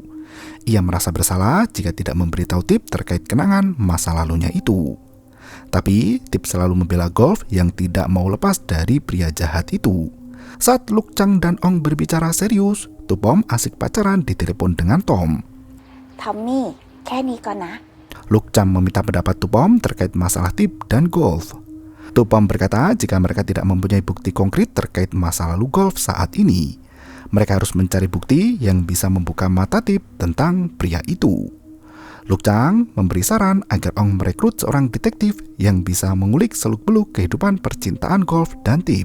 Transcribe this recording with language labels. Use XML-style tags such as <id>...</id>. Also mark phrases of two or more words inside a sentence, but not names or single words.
<id>Ia merasa bersalah jika tidak memberitahu Tip terkait kenangan masa lalunya itu. Tapi Tip selalu membela Golf yang tidak mau lepas dari pria jahat itu. Saat Lukcang dan Ong berbicara serius, Tupom asik pacaran di telepon dengan Tom. Tommy,</id> <th>แค่นี้ก่อนนะ</th> <id>Lukcang meminta pendapat Tupom terkait masalah Tip dan Golf. Tupom berkata jika mereka tidak mempunyai bukti konkret terkait masa lalu Golf saat ini, mereka harus mencari bukti yang bisa membuka mata Tip tentang pria itu. Lukcang memberi saran agar Ong merekrut seorang detektif yang bisa mengulik seluk-beluk kehidupan percintaan Golf dan Tip.</id>